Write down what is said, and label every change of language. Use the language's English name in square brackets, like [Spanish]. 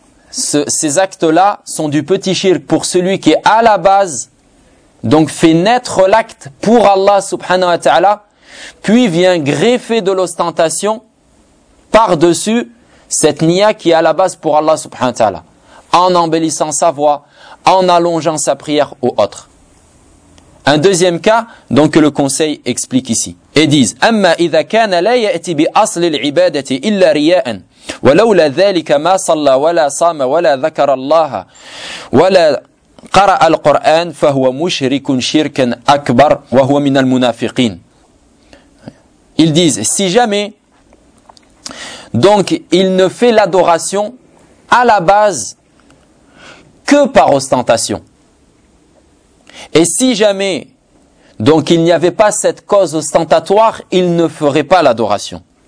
[French] Ces actes-là sont du petit shirk pour celui qui est à la base, donc fait naître l'acte pour Allah subhanahu wa ta'ala, puis vient greffer de l'ostentation par-dessus cette niya qui est à la base pour Allah subhanahu wa ta'ala, en embellissant sa voix, en allongeant sa prière ou autre. Un deuxième cas, donc, que le conseil explique ici. Et disent, [Arabic] أما إذا كان لا يأتي بأصل العبادة إلا رياء ولولا ذلك ما صلى ولا صام ولا ذكر الله ولا قرأ القرآن فهو مشرك شركا أكبر وهو من المنافقين. [French] Ils disent, si jamais, donc, il ne fait l'adoration à la base que par ostentation. Et si jamais, donc il n'y avait pas cette cause ostentatoire, il ne ferait pas l'adoration.